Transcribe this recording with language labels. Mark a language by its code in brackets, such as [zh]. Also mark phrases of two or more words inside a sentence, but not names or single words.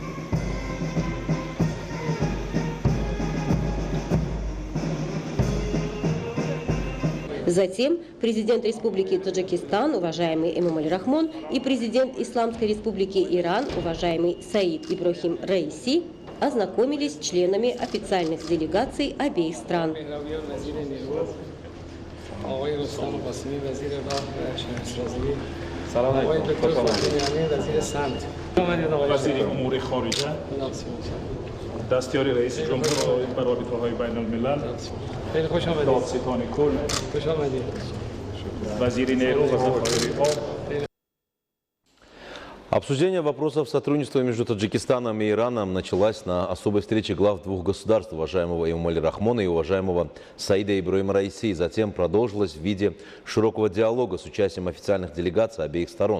[ru] Затем президент Республики Таджикистан, уважаемый Эмомали Рахмон, и президент Исламской Республики Иран, уважаемый Саид Ибрахим Раиси, ознакомились с членами официальных делегаций обеих стран. [fa] دستیاری رئیس جمهور بر رابطه‌های بین‌الملل دادستان کل وزیر نیرو و ذخایر آب. [ru] Обсуждение вопросов сотрудничества между Таджикистаном и Ираном началось на особой встрече глав двух государств, уважаемого Эмомали Рахмона и уважаемого Саида Ибрахима Раиси. Затем продолжилось в виде широкого диалога с участием официальных делегаций обеих сторон.